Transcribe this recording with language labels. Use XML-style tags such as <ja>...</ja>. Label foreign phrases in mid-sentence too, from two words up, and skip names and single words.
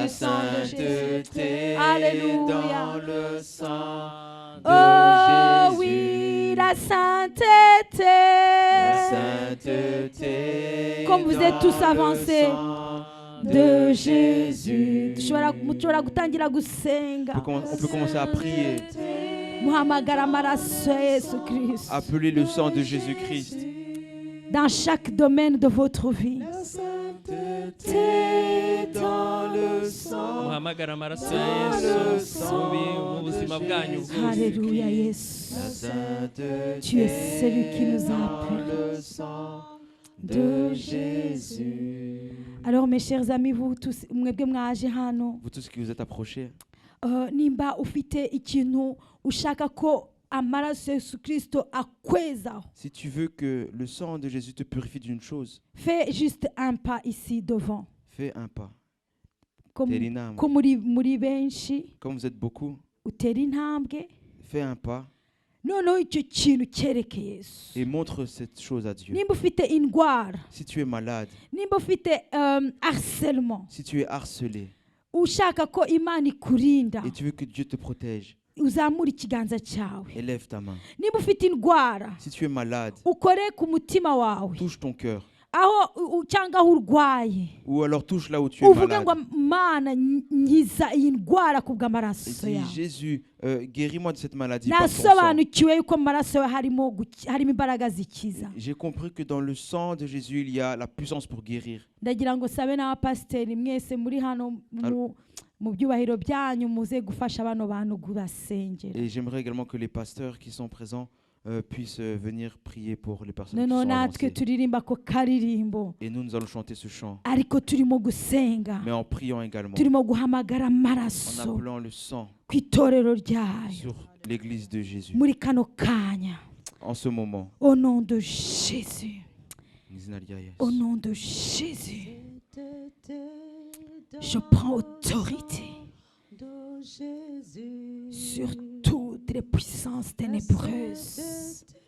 <fr>du sang de Jésus. sainteté Alléluia. dans le sang de Oh Jésus. oui, la La sainteté. sainteté Comme vous êtes tous dans le avancés sang de Jésus.</fr> <rw>Mushobora gutangira gusenga.</rw> <fr>On peut commencer à prier,</fr> <rw>Muhamagara amaraso ya Yesu Kristo</rw> <fr>appeler le sang de Jésus-Christ. dans chaque domaine de votre vie. Dans le sang</fr> <rw>muhamagara amaraso ya Yesu mu buzima bwanyu bwose. Alléluia, Yesu.</rw> <fr>La sainteté Tu es celui qui nous a dans appelés. le sang de Jésus. Alors mes chers amis, vous tous</fr> <rw>mwebwe mwaje hano,</rw> <fr>Vous tous qui vous êtes approchés,</fr> <rw>nimba ufite ikintu ushaka ko amaraso ya Yesu Kristo akwezaho,</rw> <fr>si tu veux que le sang de Jésus te purifie d'une chose, fais juste un pas ici devant. fais un pas.</fr> <rw>Ko Tera intambwe. ko muri benshi</rw> <fr>Comme vous êtes beaucoup,</fr> <rw>utera intambwe,</rw> <fr>fais un pas</fr> <rw>noneho icyo kintu cyereke Yesu.</rw> <fr>et montre cette chose à Dieu.</fr> <rw>Nimba ufite indwara,</rw> <fr>Si tu es malade,</fr> <rw>nimba ufite harcèlement,</rw> <fr>si tu es harcelé</fr> <rw>ushaka ko Imana ikurinda,</rw> <fr>et tu veux que Dieu te protège,</fr> <rw>uzamura ikiganza cyawe.</rw> <fr>élève ta main.</fr> <rw>Niba ufite indwara,</rw> <fr>Si tu es malade,</fr> <rw>ukore ku mutima wawe,</rw> <fr>touche ton cœur.</fr> <rw>aho cyangwa aho urwaye,</rw> <fr>Ou alors touche là où tu es</fr> <rw>uvuge</rw> <fr>malade.</fr> <rw>ngo Mana nkiza iyi ndwara</rw> <fr>Et</fr> <rw>kubw'amaraso</rw> <fr>dis,</fr> <rw>yawe.</rw> <fr>Jésus, guéris-moi de cette maladie par ton sang.</fr> <rw>Nasobanukiwe yuko mu maraso yawe harimo imbaraga zikiza.</rw> <fr>J'ai compris que dans le sang de Jésus, il y a la puissance pour guérir.</fr> <rw>Ndagira ngo sabe n'abapasiteri mwese muri hano mu byubahiro byanyu muze gufasha bano bantu kubasengera.</rw> <fr>Et j'aimerais également que les pasteurs qui sont présents puissent venir prier pour les personnes qui</fr> <rw>Noneho</rw> <fr>sont</fr> <rw>natwe</rw> <fr>avancées.</fr> <rw>turirimba ko karirimbo,</rw> <fr>Et nous allons chanter ce chant,</fr> <rw>ariko turimo gusenga,</rw> <fr>mais en priant également,</fr> <rw>turimo guhamagara</rw> <fr>en</fr> <rw>amaraso</rw> <fr>appelant le sang</fr> <rw>ku itorero ryayo</rw> <fr>sur l'église de Jésus.</fr> <rw>muri kano kanya.</rw> <fr>En ce moment, Au nom de Jésus,</fr> <rw>Nizinaliya</rw> <fr>au</fr> <rw>Yesu.</rw> <fr>nom de Jésus, je prends autorité sur toutes les puissances ténébreuses.</fr>